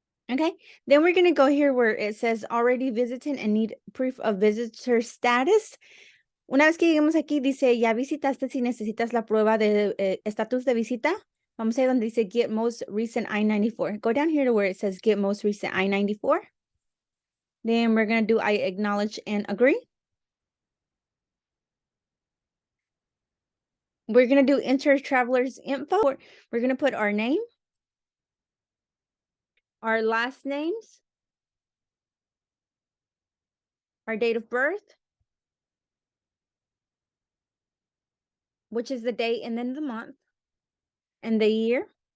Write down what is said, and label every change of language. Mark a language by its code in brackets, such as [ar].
[en] Okay, then we're going to go here where it says already visiting and need proof of visitor status. [es] Una vez que lleguemos aquí, dice, ya visitaste si necesitas la prueba de estatus de visita. Vamos a ir donde dice [en] Get Most Recent I-94. Go down here to where it says Get Most Recent I-94. Then we're going to do I acknowledge and agree. We're going to do enter traveler's info. We're going to put our name, our last names, our date of birth, which is the date and then the month and the year.